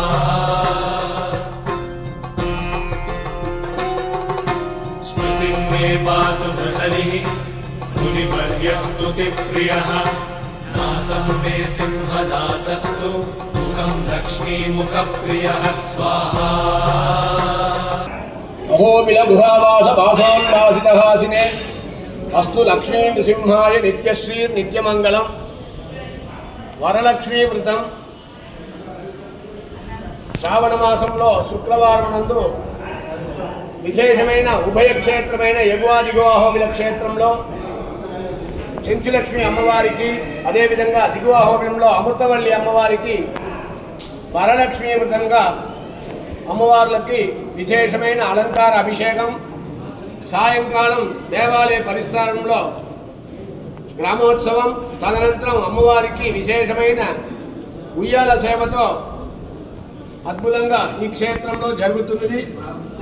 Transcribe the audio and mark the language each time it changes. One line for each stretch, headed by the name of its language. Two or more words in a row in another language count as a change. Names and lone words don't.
Sanskrit: पातु नृहरिः मुनिवर्यस्तुतिप्रियः नासं मे सिंहनासस्तु मुखं लक्ष्मीमुखप्रियः स्वाहा अहोबिलगुहावासवासोन्वासितहासिने अस्तु लक्ष्मी नृसिंहाय नित्यश्रीर्नित्यमङ्गलं वरलक्ष्मीव्रतं
Telugu: శ్రావణమాసంలో శుక్రవారం నందు విశేషమైన ఉభయ క్షేత్రమైన ఎగువ దిగువ అహోబిల క్షేత్రంలో చెంచులక్ష్మి అమ్మవారికి, అదేవిధంగా దిగువ అహోబిలంలో అమృతవల్లి అమ్మవారికి వరలక్ష్మీ వ్రతంగా అమ్మవార్లకి విశేషమైన అలంకార అభిషేకం, సాయంకాలం దేవాలయ పరిష్కారంలో గ్రామోత్సవం, తదనంతరం అమ్మవారికి విశేషమైన ఉయ్యాల సేవతో అద్భుతంగా ఈ క్షేత్రంలో జరుగుతున్నది.